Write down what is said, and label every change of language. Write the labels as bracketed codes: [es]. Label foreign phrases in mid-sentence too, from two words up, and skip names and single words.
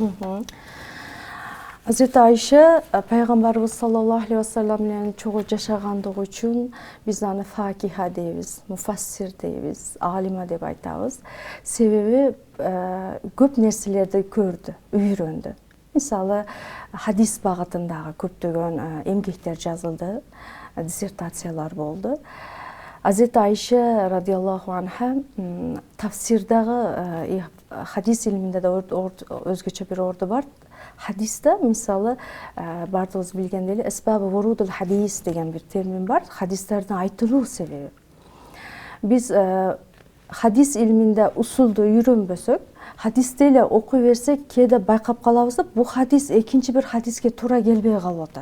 [ky] Азирет Айша пайгамбарыбыз [ar] صلى الله عليه وسلم [ky] менен чогуу жашагандыгы үчүн биз аны факиха дейбиз, муфассир дейбиз, алима деп айтабыз. Себеби көп нерселерди көрдү, үйрөндү. Мисалы, хадис багытындагы көптөгөн эмгектер жазылды, диссертациялар болду. Азирет Айша [ar] رضي الله عنها [ky] тафсирдагы хадис илиминде да өзгөчө бир орду бар. Хадисте мисалы бардыгыбыз билгендей эле [ar] أسباب ورود الحديث [ky] деген бир термин бар. Хадистердин айтылуу себеби. Биз хадис илиминде усулду үйрөнбөсөк, хадисти эле окуй берсек, кээде байкап калабыз да, бул хадис экинчи бир хадиске туура келбей калып атат.